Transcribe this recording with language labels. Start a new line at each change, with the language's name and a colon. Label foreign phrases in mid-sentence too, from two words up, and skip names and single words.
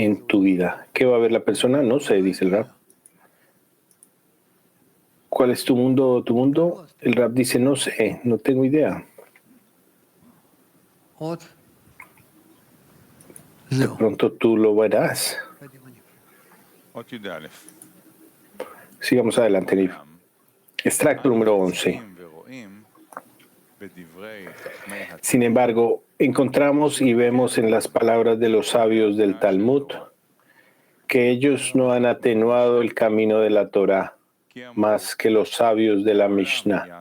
Spanish: ¿Qué va a ver la persona? No sé, dice el Rab. ¿Cuál es tu mundo? ¿Tu mundo? El Rab dice, no sé, no tengo idea. De pronto tú lo verás.
Hebrew: אות י"א.
Spanish: Sigamos adelante, Nir. Extracto número 11. Sin embargo, encontramos y vemos en las palabras de los sabios del Talmud que ellos no han atenuado el camino de la Torá más que los sabios de la Mishnah.